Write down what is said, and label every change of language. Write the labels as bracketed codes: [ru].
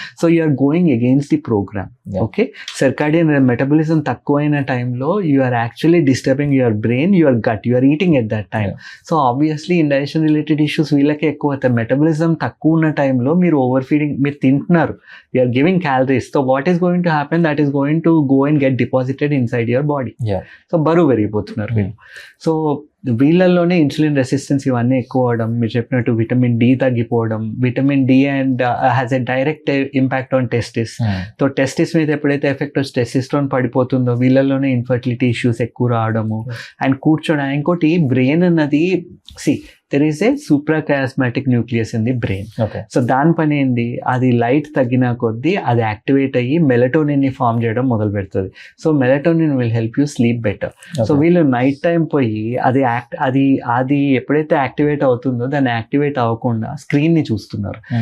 [en] So you're going against the program. Okay. Circadian metabolism [te] తక్కువైన టైంలో [en] You're actually disturbing your brain, your gut, you're eating at that time. So obviously indigestion related issues [te] వీళ్ళకి ఎక్కువ అవుతాయి. [en] Metabolism తక్కువ ఉన్న టైంలో మీరు ఓవర్ ఫీడింగ్, మీరు తింటున్నారు, you're giving calories. So what is going to happen, that is going to go and get deposited inside your body. [te] So బరువు పెరిగిపోతున్నారు వీళ్ళు. సో వీళ్ళల్లోనే ఇన్సులిన్ రెసిస్టెన్స్ ఇవన్నీ ఎక్కువ అవడం, మీరు చెప్పినట్టు విటమిన్ డి తగ్గిపోవడం. [en] Vitamin D and has a direct impact on testis. [te] So testis మీద ఎప్పుడైతే ఎఫెక్ట్ వచ్చి టెస్టిస్ట్రోన్ పడిపోతుందో వీళ్ళల్లోనే ఇన్ఫర్టిలిటీ ఇష్యూస్ ఎక్కువ రావడము. అండ్ కూర్చోడం. ఇంకోటి బ్రెయిన్ అన్నది, [en] there is a suprachiasmatic nucleus in the brain. Okay. [te] So దాని పని ఏంది, అది లైట్ తగ్గిన కొద్దీ అది యాక్టివేట్ అయ్యి మెలటోనిన్ ని ఫామ్ చేయడం మొదలు పెడుతుంది. [en] So melatonin will help you sleep better. [te] So వీళ్ళు నైట్ టైం పోయి అది అది ఎప్పుడైతే యాక్టివేట్ అవుతుందో దాన్ని యాక్టివేట్ అవ్వకుండా స్క్రీన్ని చూస్తున్నారు.